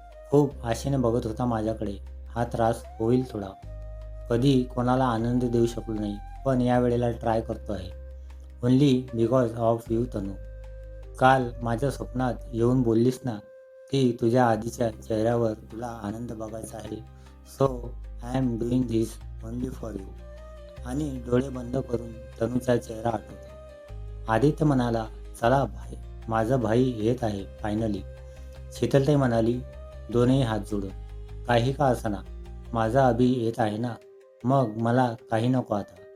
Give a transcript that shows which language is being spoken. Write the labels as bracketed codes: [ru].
[mr] खूप आशेने बघत होता माझ्याकडे. हा त्रास होईल थोडा. कधी कोणाला आनंद देऊ शकलो नाही, पण या वेळेला ट्राय करतो आहे. [en] only because of you [mr] तनू. काल माझ्या स्वप्नात येऊन बोललीस ना की तुझ्या आधीच्या चेहऱ्यावर तुला आनंद बघायचा आहे. [en] So I am doing this only for you. [mr] आणि डोळे बंद करून तनूचा चेहरा आठवतो. आदित्य म्हणाला, चला भाई, माझा भाई येत आहे फायनली. शीतलताई म्हणाली, दोनही हात जोडून. काही का असना, माझा अभि येत आहे ना, मग मला काही नको आता.